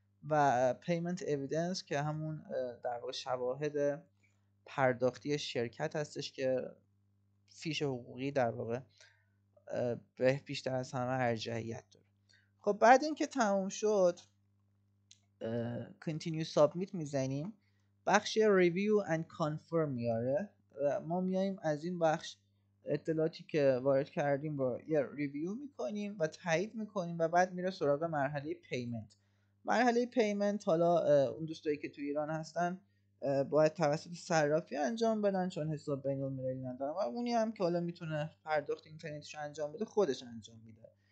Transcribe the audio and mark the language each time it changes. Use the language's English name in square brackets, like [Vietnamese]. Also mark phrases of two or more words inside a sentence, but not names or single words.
[Persian] و [English] payment evidence [Persian] که همون در واقع شواهد پرداختی شرکت هستش که فیش حقوقی در واقع به بیشتر از همه ارجحیت داره. خب بعد اینکه تموم شد [English] continue submit [Persian] میزنیم، بخش [English] review and confirm [Persian] میاره. ما میایم از این بخش اطلاعاتی که وارد کردیم رو یه ریویو میکنیم و تایید میکنیم و بعد میره سراغ مرحله پیمنت. مرحله پیمنت حالا اون دوستایی که تو ایران هستن باید توسط صرافی انجام بدن چون حساب بین المللی ندارن و اونی هم که حالا میتونه پرداخت اینترنتیش انجام بده خودش انجام میده.